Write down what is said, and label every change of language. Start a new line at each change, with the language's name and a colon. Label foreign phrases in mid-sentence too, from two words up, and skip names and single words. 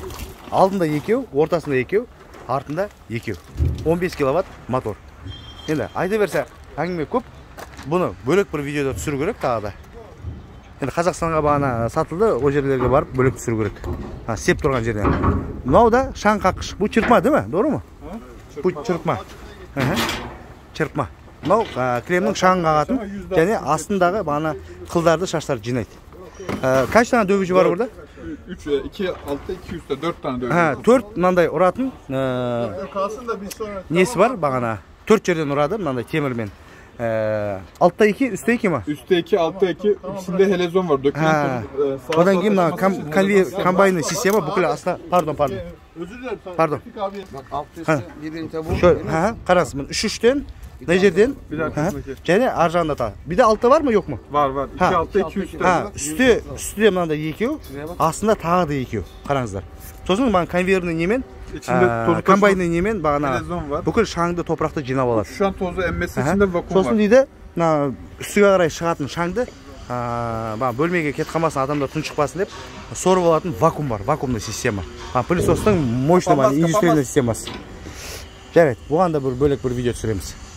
Kazakh: Алдында 2, ортасында 2, артында 2. 15 киловатт мотор. Енді айта берсе әңгіме көп. Бұны бөлек бір видеода түсіру керек тағы да. Енді Қазақстанға бағана сатылды, о жерлерге барып бөлек түсіру керек. Сеп тұрған жерден. Мынау да шаң қаққыш. Бұл чырпма,
Turkish: değil mi? Doğru mu? Bu çırpma. Çırpma.
Kazakh: Мынау кремнің шаңын қағатын және астындағы бағана қылдарды шаштарды жинайды.
Turkish: Kaç tane dövücü var burada? 3, 2 altta 2 üstte 4 tane dövücü.
Kazakh: 4 mынандай ұратын
Turkish: nesi var
Kazakh: бағана? 4 жерден ұрады мынандай темірмен.
Turkish: Altta 2, üstte 2 mi? Üstte 2, altta 2. İkisinde helezon var.
Kazakh: Odan кейін mына комбайнный система бүкіл астына,
Turkish: pardon. Özür dilerim. Pardon. Bak alt üstte birbirini tabu. Şöyle,
Kazakh: қараңыз, мына 3-3'ten ne жерден? Және ар жағында тағы.
Turkish: Bir de altta var mı yok mu? Var. 2 altta 2 üstte.
Kazakh: Üstte мынандай 2, астында тағы да 2. Қараңыздар. Сосын мына конвейерный немен, комбайнный немен бағана бүкіл шаңды, топырақты жинап алады.
Turkish: Şu an tozu emmesi için de vakum var.
Kazakh: Сосын дейді, үстіге қарай шығатын шаңды бөлмеге кетіп қалмасын, адамдар тұншықпасын деп сорып алатын вакуум бар, вакуумный система. Пылесостың
Russian: мощный индустриальный
Kazakh: системасы. Жарайды, бұған да бөлек бір видео түсіреміз.